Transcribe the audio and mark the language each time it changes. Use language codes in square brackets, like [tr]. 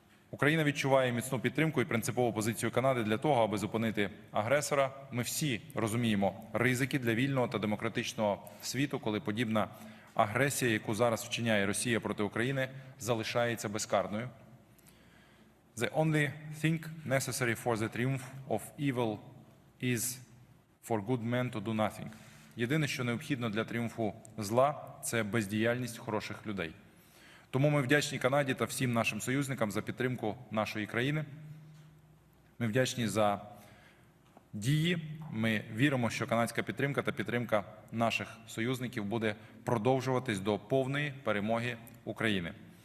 [uk] Україна відчуває міцну підтримку і принципову позицію Канади для того, аби зупинити агресора. Ми всі розуміємо ризики для вільного та демократичного світу, коли подібна агресія, яку зараз вчиняє Росія проти України, залишається безкарною. [en] The only thing necessary for the triumph of evil is for good men to do nothing. [uk] Єдине, що необхідно для тріумфу зла – це бездіяльність хороших людей. Тому ми вдячні Канаді та всім нашим союзникам за підтримку нашої країни. Ми вдячні за дії. Ми віримо, що канадська підтримка та підтримка наших союзників буде продовжуватись до повної перемоги України.